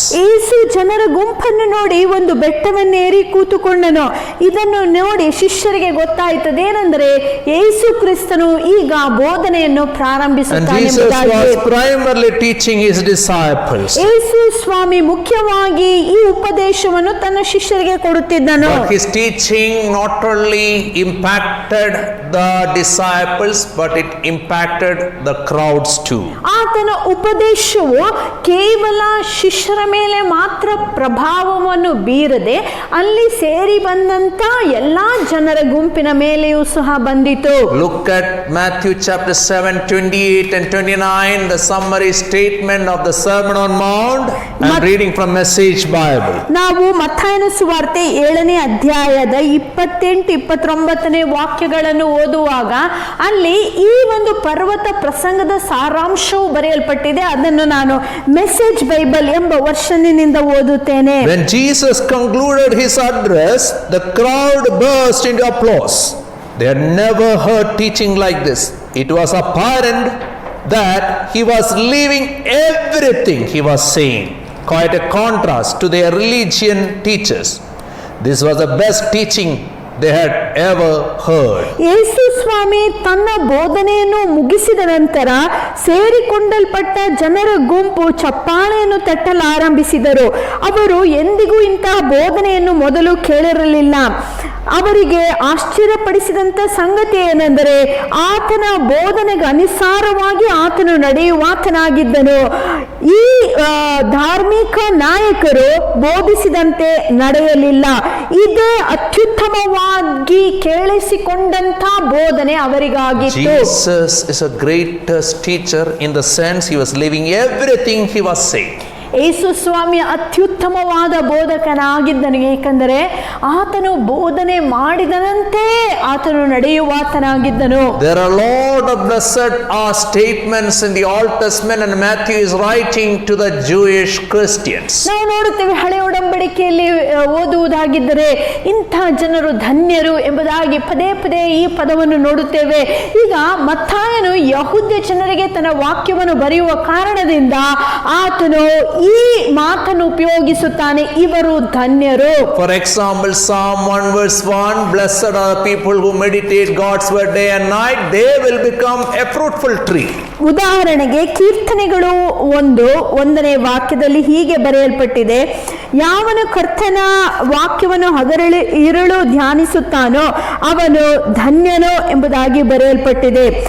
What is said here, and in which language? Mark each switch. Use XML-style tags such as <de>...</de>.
<kn>ಯೇಸು ಜನರ ಗುಂಪನ್ನು ನೋಡಿ ಒಂದು ಬೆಟ್ಟವನ್ನೇರಿ ಕೂತುಕೊಂಡನು. ಇದನ್ನು ನೋಡಿ ಶಿಷ್ಯರಿಗೆ ಗೊತ್ತಾಯಿತದೆ ಏನೆಂದರೆ ಯೇಸು ಕ್ರಿಸ್ತನು ಈಗ ಬೋಧನೆಯನ್ನು ಪ್ರಾರಂಭಿಸುತ್ತಾನೆ ಎಂಬುದಾಗಿ.</kn> <en>And Jesus was primarily teaching his disciples.</en> <kn>ಯೇಸು ಸ್ವಾಮಿ ಮುಖ್ಯವಾಗಿ ಈ ಉಪದೇಶವನ್ನು ತನ್ನ ಶಿಷ್ಯರಿಗೆ ಕೊಡುತ್ತಿದ್ದನು.</kn> <en>But his teaching not only impacted the disciples, but it impacted the crowds too.</en> <kn>ಆತನ ಉಪದೇಶವು ಕೇವಲ ಶಿಷ್ಯರ ಮೇಲೆ ಮಾತ್ರ ಪ್ರಭಾವವನ್ನು ಬೀರದೆ ಅಲ್ಲಿ ಸೇರಿ ಬಂದಂತ ಎಲ್ಲಾ ಜನರ ಗುಂಪಿನ ಮೇಲೆಯೂ ಸಹ ಬಂದಿತು.</kn> <en>Look at Matthew chapter 7, 28 and 29, the summary statement of the Sermon on Mount. I'm reading from Message Bible.</en> <kn>ನಾವು ಮತ್ತಾಯನ ಸುವಾರ್ತೆ 7ನೇ ಅಧ್ಯಾಯದ 28-29 ವಾಕ್ಯಗಳನ್ನು ಓದುವಾಗ ಅಲ್ಲಿ ಈ ಒಂದು ಪರ್ವತ ಪ್ರಸಂಗದ ಸಾರಾಂಶವು ಬರೆಯಲ್ಪಟ್ಟಿದೆ. ಅದನ್ನು ನಾನು ಮೆಸೇಜ್ ಬೈಬಲ್ ಎಂಬ ವರ್ಷನಿನಿಂದ ಓದುತ್ತೇನೆ.</kn> <en>When Jesus concluded his address, the crowd burst into applause. They had never heard teaching like this. It was apparent that he was leaving everything he was saying. Quite a contrast to their religion teachers. This was the best teaching they had ever heard.</en> <kn>ಯೇಸು ಸ್ವಾಮಿ ತನ್ನ ಬೋಧನೆಯನ್ನು ಮುಗಿಸಿದ ನಂತರ ಸೇರಿಕೊಂಡಲ್ಪಟ್ಟ ಜನರ ಗುಂಪು ಚಪ್ಪಾಳೆಯನ್ನು ತಟ್ಟಲಾರಂಭಿಸಿದರು. ಅವರು ಎಂದಿಗೂ ಇಂತಹ ಬೋಧನೆಯನ್ನು ಮೊದಲು ಕೇಳಿರಲಿಲ್ಲ. ಅವರಿಗೆ ಆಶ್ಚರ್ಯಪಡಿಸಿದಂಥ ಸಂಗತಿ ಏನೆಂದರೆ ಆತನ ಬೋಧನೆಗೆ ಅನುಸಾರವಾಗಿ ಆತನು ನಡೆಯುವಾತನಾಗಿದ್ದನು. ಈ ಧಾರ್ಮಿಕ ನಾಯಕರು ಬೋಧಿಸಿದಂತೆ ನಡೆಯಲಿಲ್ಲ. ಇದೇ ಅತ್ಯುತ್ತಮವಾಗಿ ಕೇಳಿಸಿಕೊಂಡಂತ ಬೋಧನೆ ಅವರಿಗಾಗಿತ್ತು.</kn> <en>Jesus is a greatest teacher in the sense he was leaving everything he was saying.</en> <kn>ಯೇಸು ಸ್ವಾಮಿ ಅತ್ಯುತ್ತಮವಾದ ಬೋಧಕನಾಗಿದ್ದನು. ಏಕೆಂದರೆ ಆತನು ಬೋಧನೆ ಮಾಡಿದನಂತೆ ಆತನು ನಡೆಯುವಾತನಾಗಿದ್ದನು.</kn> <en>There are a lot of blessed statements in the Old Testament, and Matthew is writing to the Jewish Christians.</en> <kn>ನಾವು ನೋಡುತ್ತೇವೆ ಹಳೆಯ ಒಡಂಬಡಿಕೆಯಲ್ಲಿ ಓದುವುದಾಗಿದ್ದರೆ ಇಂಥ ಜನರು ಧನ್ಯರು ಎಂಬುದಾಗಿ ಪದೇ ಪದೇ ಈ ಪದವನ್ನು ನೋಡುತ್ತೇವೆ. ಈಗ ಮತ್ತಾಯನು ಯಹೂದ್ಯ ಜನರಿಗೆ ತನ್ನ ವಾಕ್ಯವನ್ನು ಬರೆಯುವ ಕಾರಣದಿಂದ ಆತನು ಈ ಮಾತನ್ನು ಉಪಯೋಗಿಸುತ್ತಾನೆ, ಇವರು ಧನ್ಯರು.</kn> <en>For example, Psalm 1 verse 1, blessed are the people who meditate God's word day and night, they will become a fruitful tree.</en> <kn>ಉದಾಹರಣೆಗೆ ಕೀರ್ತನೆಗಳು 1ನೇ ವಾಕ್ಯದಲ್ಲಿ ಹೀಗೆ ಬರೆಯಲ್ಪಟ್ಟಿದೆ, ಯಾವನು ಕರ್ತನ ವಾಕ್ಯವನ್ನು ಹಗಲಿರುಳು ಇರುಳು ಧ್ಯಾನಿಸುತ್ತಾನೋ ಅವನು ಧನ್ಯನೋ ಎಂಬುದಾಗಿ ಬರೆಯಲ್ಪಟ್ಟಿದೆ.</kn>